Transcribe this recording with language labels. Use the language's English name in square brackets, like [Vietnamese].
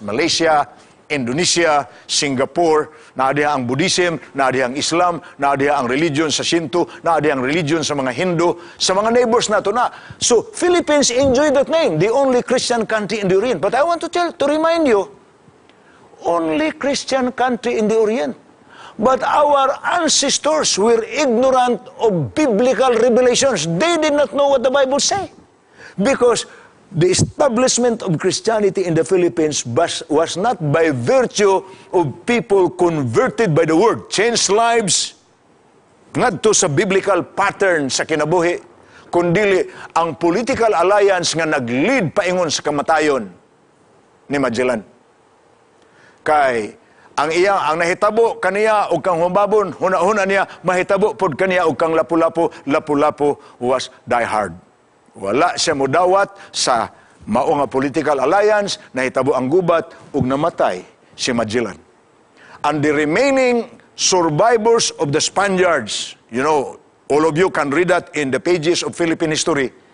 [Cebuano] Malaysia, Indonesia, Singapore, naadiha ang Buddhism, naadiha ang Islam, naadiha ang religion sa Shinto, naadiha ang religion sa mga Hindu, sa mga neighbors nato na. [English] So, Philippines enjoy that name, the only Christian country in the Orient. But I want to remind you, only Christian country in the Orient. But our ancestors were ignorant of biblical revelations. They did not know what the Bible say. Because the establishment of Christianity in the Philippines was not by virtue of people converted by the Word, changed lives, [Cebuano] ngadto sa biblical pattern sa kinabuhi, kundili ang political alliance nga nag-lead paingon sa kamatayon ni Magellan. Kay ang nahitabo kaniya og kang Humabon, huna-huna niya mahitabo pod kaniya og kang Lapu-Lapu. [English] Lapu-Lapu was diehard. [Cebuano] Wala siya modawat sa mao nga political alliance, nahitabo ang gubat ug namatay si Magellan. [English] And the remaining survivors of the Spaniards, you know, all of you can read that in the pages of Philippine history.